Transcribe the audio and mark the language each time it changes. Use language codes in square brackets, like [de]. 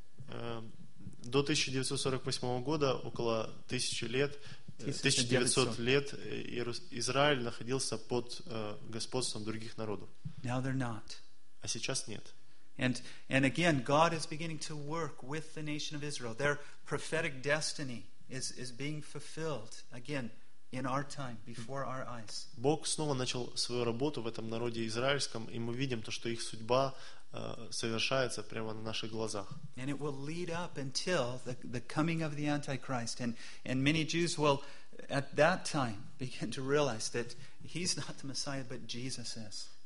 [ru] До 1948 года около 1900 лет Израиль находился под господством других народов. [en] Now they're not. [ru] А сейчас нет. [en] And again, God is beginning to work with the nation of Israel. Their prophetic destiny is being fulfilled again in our time before our eyes. [ru] Бог снова начал свою работу в этом народе израильском, и мы видим то, что их судьба совершается прямо на наших глазах. [en] And it will lead up until the coming of the Antichrist, and many Jews will at that time begin to realize that he's not the Messiah, but Jesus is.